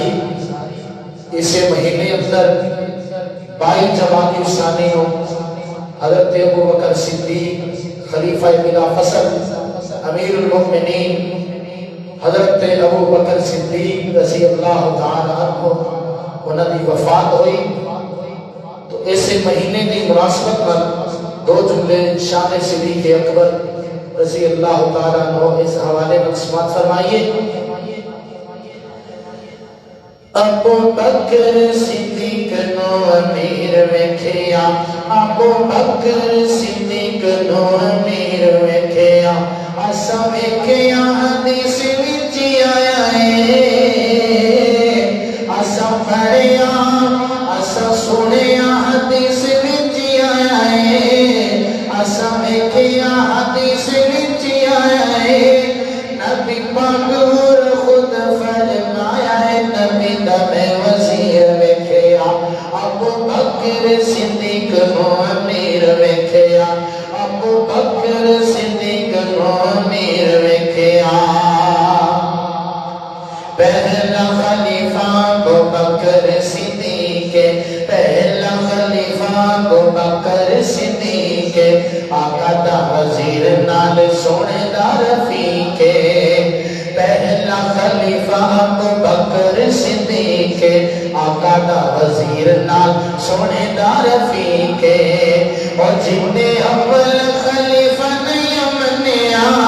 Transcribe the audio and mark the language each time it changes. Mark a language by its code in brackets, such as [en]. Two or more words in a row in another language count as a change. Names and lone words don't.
[ur] اسے مہینے اندر 22 جمادی ثانی ہو حضرت ابو بکر صدیق خلیفہ بلا فصل امیر المؤمنین حضرت ابو بکر صدیق [ar] رضی اللہ تعالی عنہ [ur] انہوں کی وفات ہوئی تو ایسے مہینے کی مناسبت پر دو جملے شان صدیق اکبر [ar] رضی اللہ تعالی عنہ [ur] اس حوالے میں سماعت فرمائیے [pa] ابو بکر صدیق نو امیر ویکھیا ابو بکر صدیق نو امیر ویکھیا اسا ویکھیا حدیث وچ آیا ہے اسا پڑھیا اسا سنیا حدیث وچ آیا ہے اسا ویکھیا حدیث وچ آیا ہے نبی پاک اور خود فرمایا ہے نبی میں وزیر ویکھیا ابو بکر صدیق نو امیر ویکھیا ابو بکر صدیق نو امیر ویکھیا پہلا خلیفہ ابو بکر صدیق پہلا خلیفہ ابو بکر صدیق آقا دا وزیر نال سونے دا رفیق پہلا خلیفہ ابو بکر صدیق آقا دا وزیر نال سونے دا رفیق اور جنے اول خلیفہ نہیں منیا